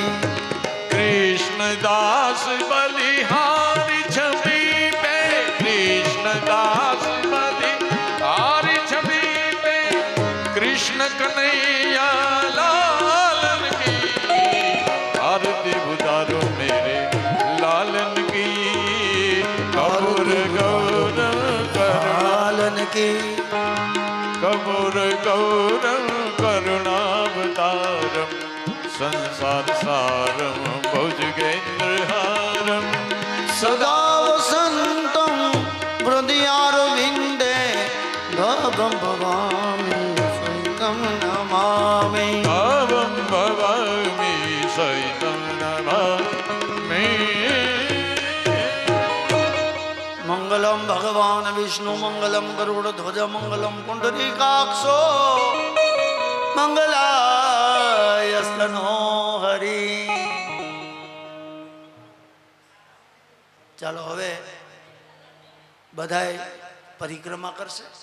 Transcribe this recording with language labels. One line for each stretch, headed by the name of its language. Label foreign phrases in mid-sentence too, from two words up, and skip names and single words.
Hindi: कृष्ण दास बलिहारी छवि पे कृष्ण दास बलिहारी छवि पे कृष्ण कन्हैया लालन की आरती उतारो मेरे लालन की
Sanskrit: कपूर गौरव
Hindi: लालन की
Sanskrit: कपूर गौरव करुणावतारम संसार सारम भुजगेन्द्रहारम सदा वसन्तं हृदयारविन्दे भवं भवामि सहितं नमामि भवं भवामि सहितं नमामि मंगलम भगवान भगवान विष्णु मंगलम गरुड ध्वज मंगलम पुंडरीकाक्षो मंगलाय स्तनो हरि.
Gujarati: ચાલો હવે બધાય પરિક્રમા કરશે.